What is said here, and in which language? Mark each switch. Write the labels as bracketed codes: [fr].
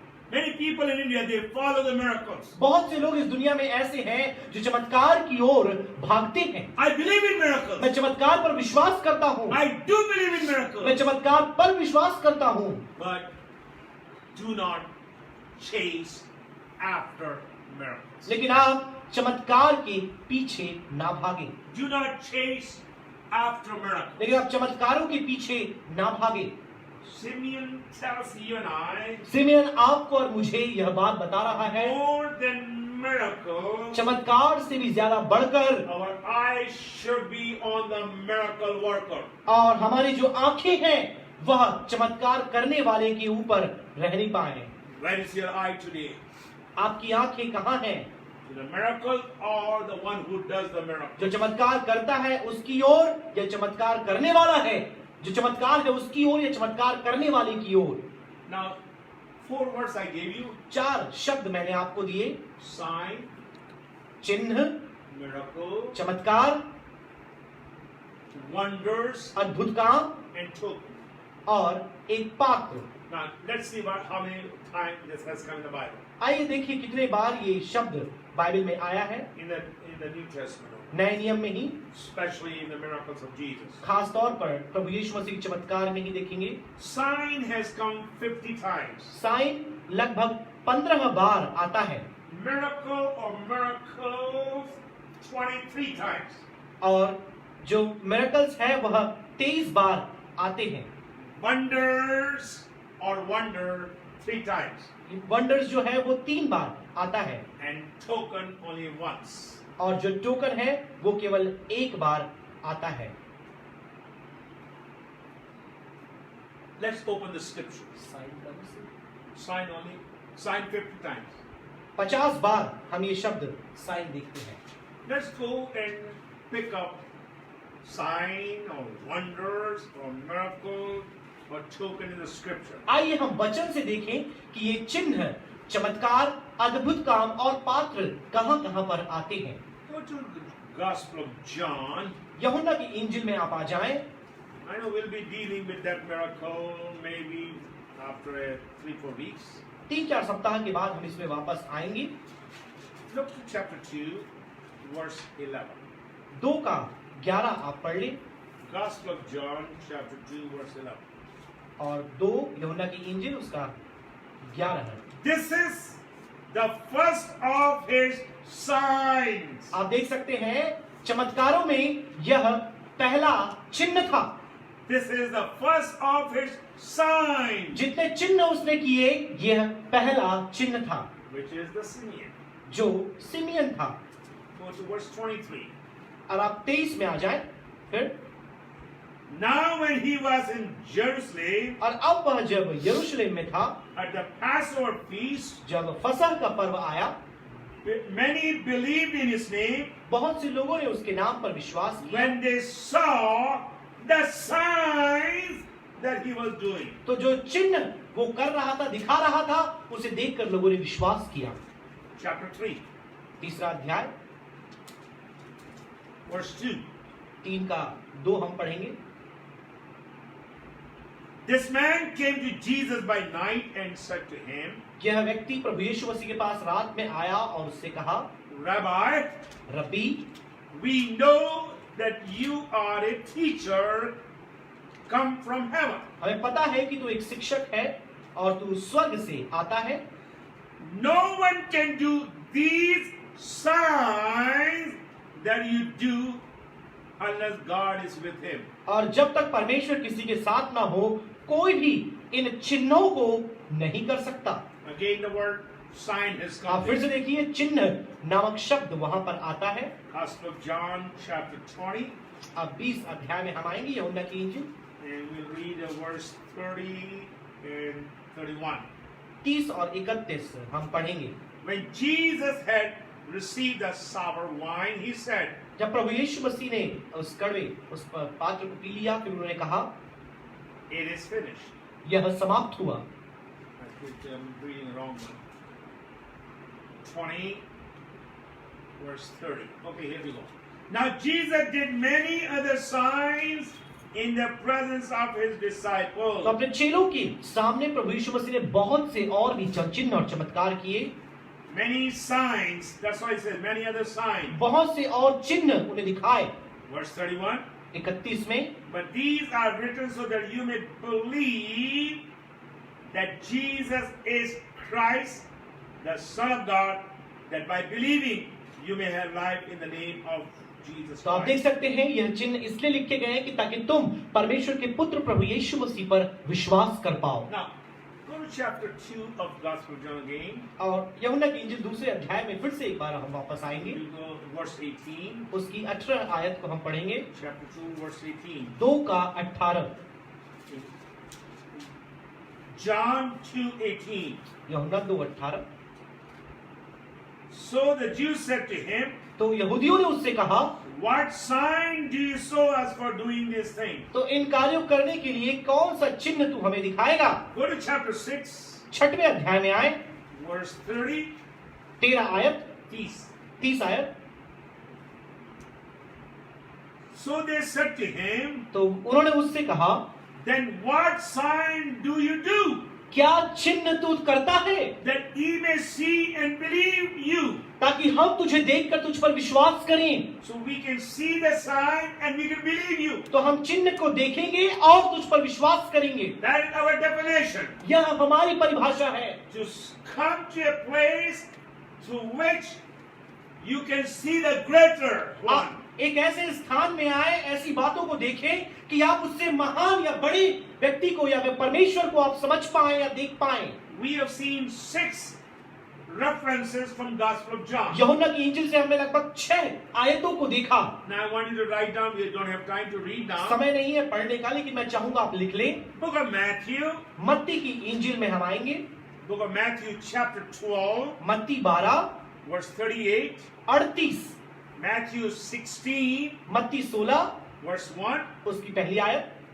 [en] Many people in India, they follow the miracles. [hi] बहुत से लोग इस दुनिया में ऐसे हैं जो चमत्कार की ओर भागते हैं। [en] I believe in miracles. [hi] मैं चमत्कार पर विश्वास करता हूँ। [en] I do believe in miracles. [hi] मैं चमत्कार पर विश्वास करता हूँ। [en] But do not chase after miracles. [hi] लेकिन आप चमत्कार के पीछे ना भागें। [en] Do not chase after miracles. [hi] लेकिन आप चमत्कारों के पीछे ना भागें। [en] Simeon tells you and I, [hi] simian आपको और मुझे यह बात बता रहा है, [en] more than miracles, [hi] चमत्कार से भी ज्यादा बढ़कर [en] our eyes should be on the miracle worker. [hi] और हमारी जो आंखें हैं वह चमत्कार करने वाले के ऊपर रहनी पाए। [en] Where is your eye today? [hi] आपकी आंखें कहाँ हैं? [en] To the miracle or the one who does the miracle? [hi] जो चमत्कार करता है उसकी ओर या चमत्कार करने वाला है? जो चमत्कार है उसकी ओर या चमत्कार करने वाले की ओर? [en] Now, 4 words I gave you: [hi] 4 शब्द मैंने आपको दिए। [en] sign, [hi] चिन्ह, [en] miracle, [hi] चमत्कार, [en] wonders, [hi] अद्भुत काम [en] and token. [hi] और एक पात्र। [en] Now, let's see how many times this has come in the Bible. [hi] आइए देखिए कितने बार ये शब्द बाइबल में आया है। [en] In the New Testament, [hi] नए नियम में ही, [en] especially in the miracles of Jesus. [hi] खास तौर पर प्रभु यीशु मसीह के चमत्कार में ही देखेंगे। [en] Sign has come 50 times. [hi] Sign लगभग 15 बार आता है [en] Miracle or miracles 23 times. [hi] और जो मिरेकल्स है वह 23 बार आते हैं। [en] Wonders or wonder 3 times. [hi] Wonders जो है वो 3 बार आता है [en] And token only once. [hi] और जो टोकन है वो केवल 1 बार आता है। [en] Let's open the scriptures. Sign only. Sign 50 times. [hi] 50 बार हम ये शब्द साइन देखते हैं। [en] Let's go and pick up sign or wonders or miracle or token in the scripture. [hi] आइए हम वचन से देखें कि ये चिन्ह, चमत्कार, अद्भुत काम और पात्र कहां-कहां पर आते हैं। [en] Go to the Gospel of John. [hi] यूहन्ना की इंजिल में आप आ जाएं। [en] I know we'll be dealing with that miracle maybe after 3-4 weeks. [hi] 3-4 सप्ताह के बाद हम इसमें वापस आएंगे। [en] Look to chapter 2, verse 11. [hi] 2 का 11 आप पढ़ लें [en] Gospel of John, chapter 2, verse 11. [hi] और 2 यूहन्ना की इंजिल उसका 11 है। [en] This is the first of his signs. [hi] आप देख सकते हैं चमत्कारों में यह पहला चिन्ह था। [en] This is the first of his signs. [hi] जितने चिन्ह उसने किए यह पहला चिन्ह था, [en] Which is the Simeon. [hi] जो सिमियन था। [en] Go to verse 23. [hi] और आप 23 में आ जाएं। फिर [en] Now when he was in Jerusalem [hi] और अब वह जब यरूशलेम में था, [en] at the Passover feast, [hi] जब फसह का पर्व आया, [en] many believed in his name [hi] बहुत से लोगों ने उसके नाम पर विश्वास किया। [en] when they saw the signs that he was doing. [hi] तो जो चिन्ह वो कर रहा था, दिखा रहा था, उसे देखकर लोगों ने विश्वास किया। [en] Chapter 3, [hi] 3रा अध्याय [en] verse 2. [hi] 3 का 2 हम पढ़ेंगे। [en] This man came to Jesus by night and said to him, [hi] यह व्यक्ति प्रभु यीशु मसीह के पास रात में आया और उससे कहा, [en] Rabbi, [hi] rabi, [en] we know that you are a teacher come from heaven. [hi] हमें पता है कि तू एक शिक्षक है और तू स्वर्ग से आता है। [en] No one can do these signs that you do unless God is with him. [hi] और जब तक परमेश्वर किसी के साथ ना हो, कोई भी इन चिन्हों को नहीं कर सकता। [en] Again the word sign has [hi] आप [en] come. [hi] फिर से देखिए, चिन्ह नामक शब्द वहां पर आता है। [en] Gospel of John chapter 20 [hi] अब 20 अध्याय में हम आएंगे, यूहन्ना की इंजील, [en] and we'll read verse 30 and 31. [hi] 30 और 31 हम पढ़ेंगे। [en] When Jesus had received the sour wine, he said, [hi] जब प्रभु यीशु मसीह ने उस कड़वे उस पात्र को पी लिया, फिर उन्होंने कहा, [en] it is finished. [hi] यह समाप्त हुआ। [en] I think I'm reading the wrong one. 20, verse 30. Okay, here we go. Now Jesus did many other signs in the presence of his [hi] तो [en] disciples. [hi] अपने चेलों के सामने प्रभु यीशु मसीह ने बहुत से और भी चिन्ह और चमत्कार किए, [en] Many signs. That's why he says many other signs. [hi] बहुत से और चिन्ह उन्हें दिखाए। [en] Verse 31. [hi] 31 में, [en] But these are written so that you may believe that Jesus is Christ, the Son of God, that by believing you may have life in the name of Jesus [hi] तो आप देख [en] Christ. [hi] सकते हैं यह चिन्ह इसलिए लिखे गए हैं कि ताकि तुम परमेश्वर के पुत्र प्रभु यीशु मसीह पर विश्वास कर पाओ। [en] Now, go to chapter 2 of Gospel of John again. [hi] और यूहन्ना की इंजील दूसरे अध्याय में फिर से एक बार हम वापस आएंगे। [en] We go to verse 18. [hi] उसकी 18 आयत को हम पढ़ेंगे, [en] Chapter 2, verse 18. [hi] 2 का 18। [en] John 2:18. [hi] यूहन्ना 2:18। [en] So the Jews said to him, [hi] तो यहूदियों ने उससे कहा, [en] what sign do you show us for doing this thing? [hi] तो इन कार्यों करने के लिए कौन सा चिन्ह तू हमें दिखाएगा? [en] Go to chapter 6, [hi] 6वें अध्याय में आए, [en] verse 30, [hi] 13 आयत, [en] 30. [hi] 30 आयत। [en] So they said to him, [hi] तो उन्होंने उससे कहा, [en] then what sign do you do, [hi] क्या चिन्ह तू करता है [en] that we may see and believe you? [hi] ताकि हम तुझे देखकर तुझ पर विश्वास करें? [en] So we can see the sign and we can believe you. [hi] तो हम चिन्ह को देखेंगे और तुझ पर विश्वास करेंगे। [en] That is our definition. [hi] यह हमारी परिभाषा है, [en] To come to a place to which you can see the greater one. [hi] आप एक ऐसे स्थान में आए, ऐसी बातों को देखें कि आप उससे महान या बड़े व्यक्ति को या परमेश्वर को आप समझ पाए या देख पाए। [en] We have seen 6 references from Gospel of John. [hi] यूहन्ना की इंजील से हमने लगभग 6 आयतों को देखा। [en] Now I want you to write down. We don't have time to read down. [hi] समय नहीं है पढ़ने का, लेकिन मैं चाहूंगा आप लिख लें। [en] Book of Matthew. [hi] मत्ती की इंजील में हम आएंगे, [en] Book of Matthew chapter 12 [hi] मत्ती 12 [en] verse 38. [hi] 38, [en] Matthew 16 [hi] मत्ती 16 [en] verse 1. [hi] उसकी पहली आयत,